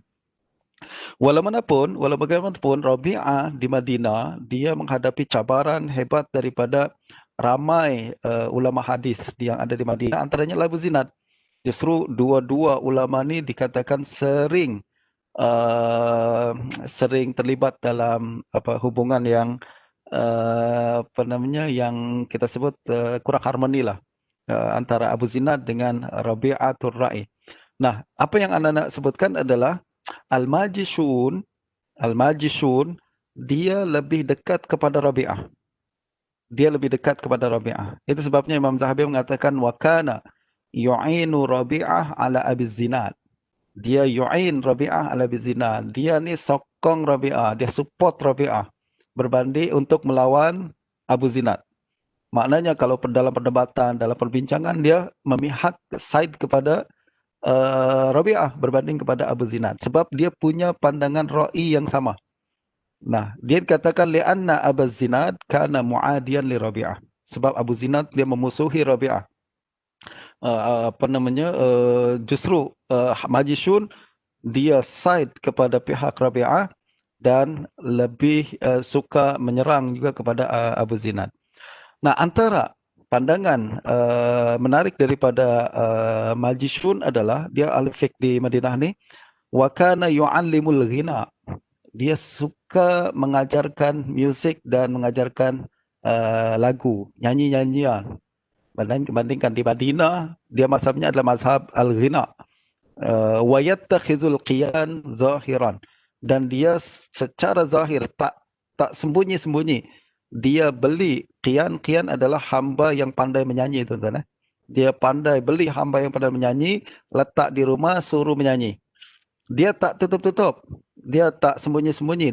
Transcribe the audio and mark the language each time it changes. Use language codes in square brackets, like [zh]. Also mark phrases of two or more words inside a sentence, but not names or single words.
[ms] Walau bagaimanapun Rabi'ah di Madinah dia menghadapi cabaran hebat daripada ramai ulama hadis yang ada di Madinah, antaranya Abu Zinad. Justru dua-dua ulama ni dikatakan sering terlibat dalam hubungan yang yang kita sebut kurang harmoni lah antara Abu Zinad dengan Rabi'atul Ra'i. Nah, apa yang anda nak sebutkan adalah Al-Majishun dia lebih dekat kepada Rabi'ah. Itu sebabnya Imam Zahabi mengatakan [ar] وكان يعين ربيعة على أبي الزناد. Dia يعين ربيعة على أبي الزناد. [ms] Dia ni sokong Rabi'ah, dia support Rabi'ah berbanding untuk melawan Abu Zinad. Maknanya kalau dalam perdebatan, dalam perbincangan dia memihak side kepada Rabi'ah berbanding kepada Abu Zinad sebab dia punya pandangan ra'i yang sama. Nah, dia katakan [ar] لأن أبو الزناد كان معاديا ل ربيعة. [ms] Sebab Abu Zinad dia memusuhi Rabi'ah. Justru Majishun dia side kepada pihak Rabi'ah dan lebih suka menyerang juga kepada Abu Zinad. Nah, antara pandangan menarik daripada Majishun adalah dia ahli fiqh di Madinah ni, [ar] وكان يعلم الغناء. [ms] Dia suka mengajarkan muzik dan mengajarkan lagu, nyanyi-nyanyian. Bandingkan di Madinah, dia mazhabnya adalah [ar] مذهب الغناء. ويتخذ القيان ظاهرا. [ms] Dan dia secara zahir tak sembunyi-sembunyi. Dia beli qiyan adalah hamba yang pandai menyanyi, tuan-tuan. Dia pandai beli hamba yang pandai menyanyi, letak di rumah, suruh menyanyi. Dia tak tutup-tutup. Dia tak sembunyi-sembunyi.